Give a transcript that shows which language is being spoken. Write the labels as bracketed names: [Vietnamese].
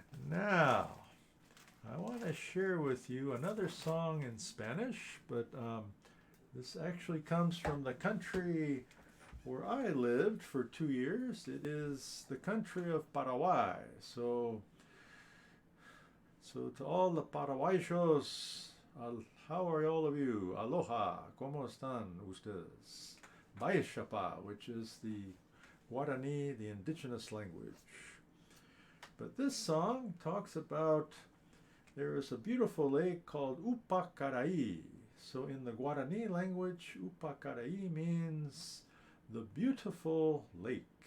[English] Now, I want to share with you another song in Spanish, but this actually comes from the country where I lived for 2 years. It is the country of Paraguay. So to all the Paraguayos, how are all of you? [Spanish] Aloha, ¿cómo están ustedes? [English] Baishapa, which is the Guarani, the indigenous language. But this song talks about there is a beautiful lake called Upacaraí. So in the Guarani language, Upacaraí means the beautiful lake.